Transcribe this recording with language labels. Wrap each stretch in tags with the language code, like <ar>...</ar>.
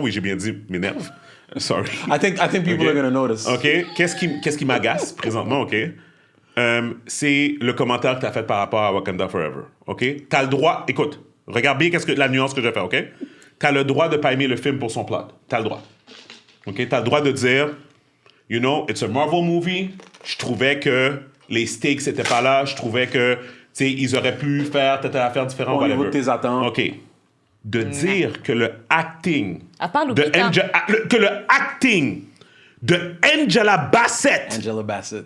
<fr>Oui, j'ai bien dit m'énerve.</fr> <en>Sorry. I think people</en> <fr>OK?</fr> <en>are gonna notice.</en> <fr>OK? Qu'est-ce qui m'agace présentement, OK? C'est le commentaire que tu as fait par rapport à Wakanda Forever. OK? Tu as le droit... Écoute, regarde bien la nuance que je fais, OK? Tu as le droit de pas aimer le film pour son plot. Tu as le droit. OK? Tu as le droit de dire,</fr> <en>you know, it's a Marvel movie.</en> <fr>Je trouvais que les stakes n'étaient pas là. Je trouvais que, tu sais, ils auraient pu faire telle affaire différente. Au niveau</fr> <en>whatever.</en> <fr>de tes attentes. OK. De dire que le acting... À part de Lupita. que le acting de Angela Bassett... Angela Bassett.</fr>